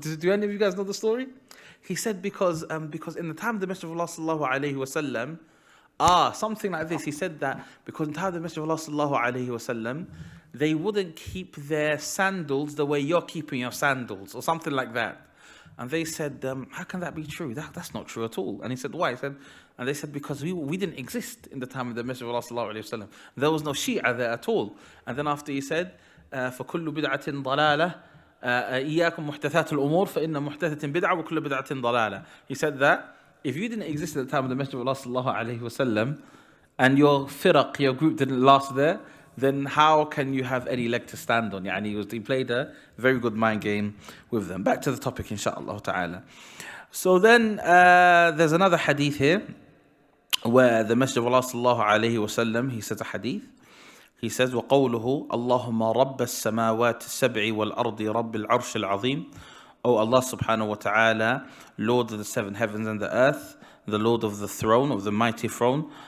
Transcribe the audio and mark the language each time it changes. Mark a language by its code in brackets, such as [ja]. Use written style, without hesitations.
[en] Do any of you guys know the story? He said because in the time of the Messenger of Allah sallallahu alaihi wasallam, something like this. He said that because in the time of the Messenger of Allah sallallahu alaihi wasallam, they wouldn't keep their sandals the way you're keeping your sandals, or something like that. And they said, how can that be true? That's not true at all. And he said, why? And they said, because we didn't exist in the time of the Messenger of Allah sallallahu alaihi wasallam. There was no Shia there at all. And then after he said, [ar] فَكُلُّ بِدْعَةٍ ضَلَالَةٍ إياكم محدثات الأمور فإن محدثة بدعة وكل بدعة ضلالة. [en] He said that if you didn't exist at the time of the Messenger of Allah sallallahu alaihi wasallam, and your firaq, your group didn't last there, then how can you have any leg to stand on? Yani he played a very good mind game with them. Back to the topic, inshaAllah ta'ala. So then there's another hadith here where the Messenger of Allah sallallahu alayhi wasallam, he says a hadith. He says, [ar] وَقَوْلُهُ اللَّهُمَّ رَبَّ السَّمَاوَاتِ السَّبْعِ وَالْأَرْضِ رَبِّ الْعَرْشِ الْعَظِيمِ. [en] O Allah subhanahu wa ta'ala, Lord of the seven heavens and the earth, the Lord of the throne, of the mighty throne.